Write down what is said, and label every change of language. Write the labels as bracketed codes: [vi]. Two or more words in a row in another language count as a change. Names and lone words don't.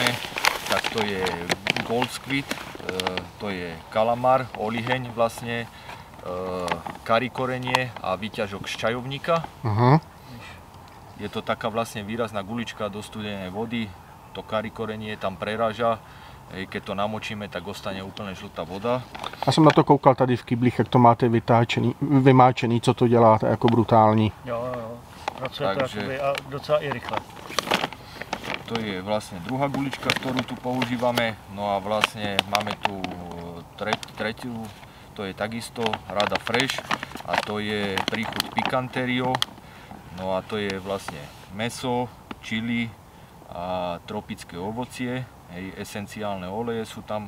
[sk] Tak to je Gold Squid, to je kalamár, oliheň vlastne, kari korenie a výťažok z čajovníka. Je to taká vlastne výrazná gulička do studenej vody. To kari korenie tam preráža. Keď to namočíme, tak ostane úplne žlutá voda. [cs] Já jsem na to koukal tady v kyblích, jak to máte vymáčený, co to dělá, to je jako brutální. Jo. Pracuje to jakoby a docela i rychle. [sk] To je vlastne druhá gulička, ktorú tu používame. No a vlastne máme tu tretiu, to je takisto Rada Fresh a to je príchuť pikanterio. No a to je vlastne mäso, čili a tropické ovocie, esenciálne oleje sú tam.